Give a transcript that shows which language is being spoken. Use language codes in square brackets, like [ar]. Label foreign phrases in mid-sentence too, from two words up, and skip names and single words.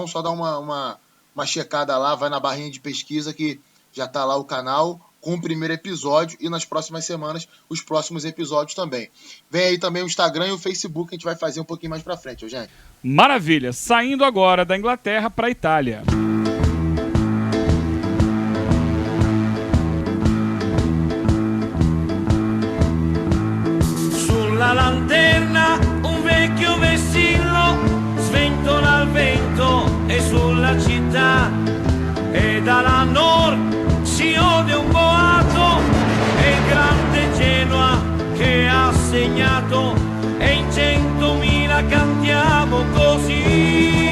[pt] Só dá uma checada lá, vai na barrinha de pesquisa que já tá lá o canal com o primeiro episódio, e nas próximas semanas os próximos episódios também. Vem aí também o Instagram e o Facebook, a gente vai fazer um pouquinho mais pra frente, Eugênio. Maravilha. Saindo agora da Inglaterra para a Itália. [it] Sulla lanterna un vecchio vessillo sventola al vento e sulla città, e dalla nord si ode un boato, e il grande Genoa che ha segnato, e in 100.000 cantiamo così.